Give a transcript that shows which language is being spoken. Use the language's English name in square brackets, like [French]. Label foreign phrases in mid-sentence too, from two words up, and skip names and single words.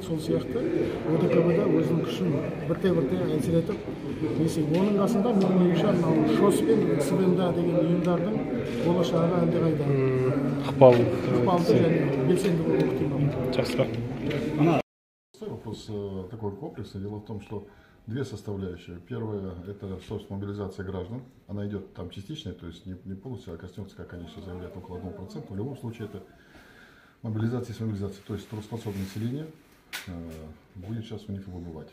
[Kazakh] Сол сияқты ОДКБ-да өзінің күшін бірте-бірте әсер етіп, оның қасында менің ойымша ШОС пен СВМ-да деген ұйымдардың болашағы әлдеқайда ықпалды және белсенді болуы ықтимал. Жақсы. [Russian] вопрос такой комплексный. Дело в том, что две составляющие. Первая – это, собственно, мобилизация граждан. Она идет там частичная, то есть не полностью, а коснется, как они сейчас заявляют, около 1%. В любом случае это мобилизация с мобилизацией. То есть трудоспособное население будет сейчас у них выбывать.